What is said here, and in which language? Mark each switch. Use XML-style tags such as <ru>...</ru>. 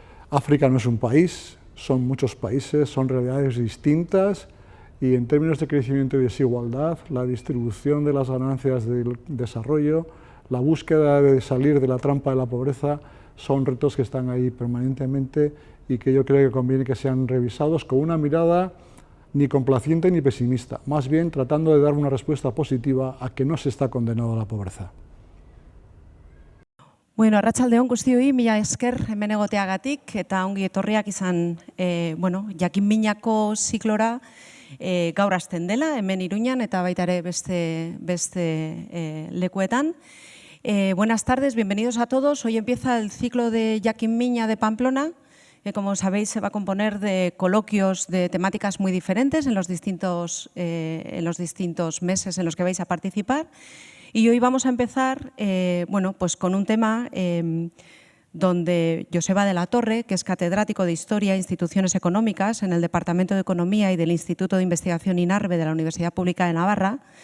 <es>África no es un país, son muchos países, son realidades distintas y en términos de crecimiento y desigualdad, la distribución de las ganancias del desarrollo, la búsqueda de salir de la trampa de la pobreza son retos que están ahí permanentemente y que yo creo que conviene que sean revisados con una mirada ni complaciente ni pesimista, más bien tratando de dar una respuesta positiva a que no se está condenado a la pobreza.</es> <eu>Bueno, arratsaldeon guztioi, mila esker hemen egoteagatik eta ongi etorriak izan jakinminako ziklora gaur hasten dela, hemen Iruñan eta baita ere beste lekuetan.</eu> <es>Buenas tardes, bienvenidos a todos. Hoy empieza el ciclo de Jakinmina de Pamplona, que como sabéis se va a componer de coloquios de temáticas muy diferentes en los distintos meses en los que vais a participar. Y hoy vamos a empezar pues con un tema donde Joseba de la Torre, que es catedrático de Historia e Instituciones Económicas en el Departamento de Economía y del Instituto de Investigación INARBE de la Universidad Pública de Navarra,</es>